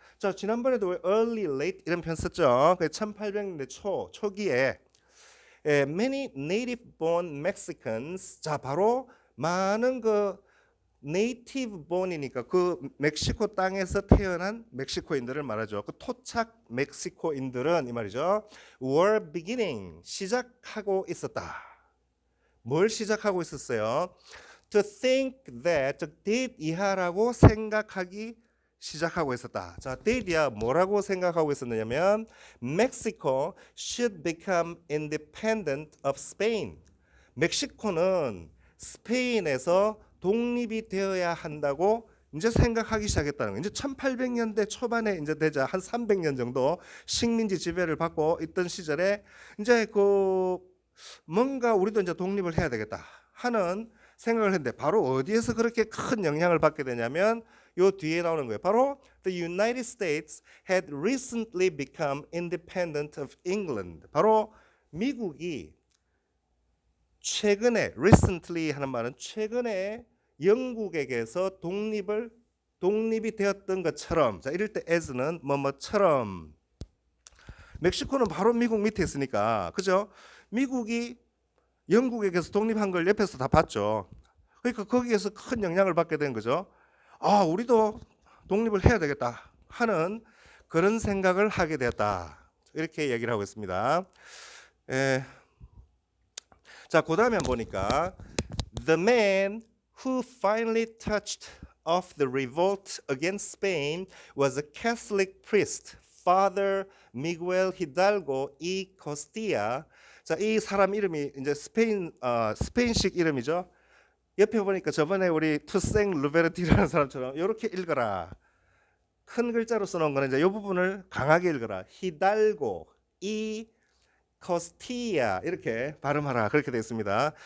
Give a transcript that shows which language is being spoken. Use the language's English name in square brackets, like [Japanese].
[Korean] 자, 지난번에도 early, late 이런 표현 썼죠. 1800년대 초기에 [English] many native born Mexicans, [Korean] 자, 바로 많은 그 네이티브 본이니까 그 멕시코 땅에서 태어난 멕시코인들을 말하죠. 그 토착 멕시코인들은 이 말이죠. [English] were beginning, [Korean] 시작하고 있었다. 뭘 시작하고 있었어요? [English] To think that, [Korean] did 이하라고 생각하기 시작하고 있었다. 자, did이야 뭐라고 생각하고 있었느냐면 [English] Mexico should become independent of Spain. [Korean] 멕시코는 스페인에서 독립이 되어야 한다고 이제 생각하기 시작했다는 거예요. 이제 1800년대 초반에 이제 되자 한 300년 정도 식민지 지배를 받고 있던 시절에 이제 그 뭔가 우리도 이제 독립을 해야 되겠다 하는 생각을 했는데 바로 어디에서 그렇게 큰 영향을 받게 되냐면 요 뒤에 나오는 거예요. [English] 바로 The United States had recently become independent of England. [Korean] 바로 미국이 최근에 recently 하는 말은 최근에 영국에게서 독립이 되었던 것처럼, 자 이럴 때 as는 뭐뭐처럼, 멕시코는 바로 미국 밑에 있으니까 그죠? 미국이 영국에게서 독립한 걸 옆에서 다 봤죠. 그러니까 거기에서 큰 영향을 받게 된 거죠. 아, 우리도 독립을 해야 되겠다 하는 그런 생각을 하게 되었다. 이렇게 얘기를 하고 있습니다. 자, 그 다음에 보니까 [English] The man who finally touched off the revolt against Spain was a Catholic priest, Father Miguel Hidalgo y Costilla. [Korean] 자, 이 사람 이름이 이제 스페인식 이름이죠. 옆에 보니까 저번에 우리 투생 루베르티라는 사람처럼 이렇게 읽어라. 큰 글자로 써놓은 거는 이제 이 부분을 강하게 읽어라. 히달고 이 코스티아 이렇게 발음하라 그렇게 되어 있습니다.